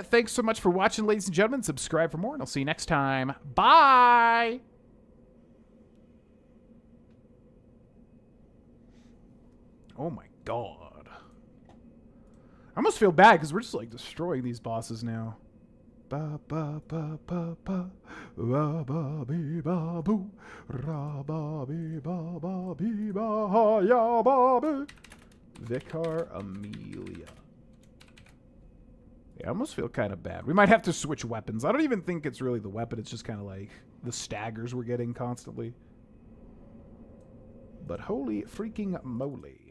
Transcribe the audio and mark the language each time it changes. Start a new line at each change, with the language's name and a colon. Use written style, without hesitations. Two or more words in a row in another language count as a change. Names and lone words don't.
English: Thanks so much for watching, ladies and gentlemen. Subscribe for more, and I'll see you next time. Bye! Oh my god. I almost feel bad because we're just, like, destroying these bosses now. Ba ba ba ba ba, ra ba be ba boo, ra ba be ba ba be ba ha ya ba be. Vicar Amelia. Yeah, I almost feel kind of bad. We might have to switch weapons. I don't even think it's really the weapon. It's just kind of like the staggers we're getting constantly. But holy freaking moly.